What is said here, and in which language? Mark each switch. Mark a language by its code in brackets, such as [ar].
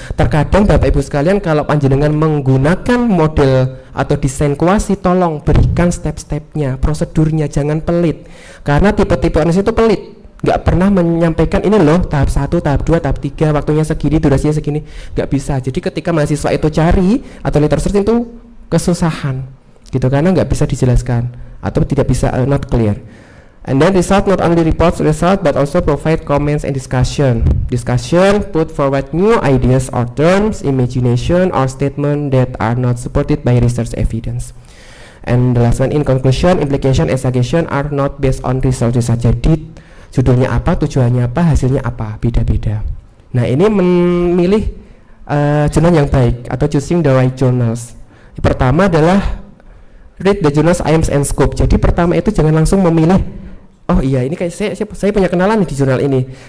[id] Terkadang Bapak Ibu sekalian kalau panjenengan menggunakan model atau desain kuasi, tolong berikan step-stepnya, prosedurnya, jangan pelit. Karena tipe-tipe analis itu pelit, nggak pernah menyampaikan ini loh tahap 1, tahap 2, tahap 3, waktunya segini, durasinya segini, nggak bisa. Jadi ketika mahasiswa itu cari atau literatur itu kesusahan gitu, karena nggak bisa dijelaskan atau tidak bisa [en] not clear. And then result not only reports result but also provide comments and discussion. Discussion put forward new ideas or terms, imagination or statement that are not supported by research evidence. And the last one, in conclusion, implication and suggestion are not based on research. [id] Jadi judulnya apa, tujuannya apa, hasilnya apa, beda-beda. Nah ini memilih jurnal yang baik atau [en] choosing the right journals. [id] Pertama adalah [en] read the journals aims and scope. [id] Jadi pertama itu jangan langsung memilih, oh iya ini kayak saya punya kenalan nih di jurnal ini.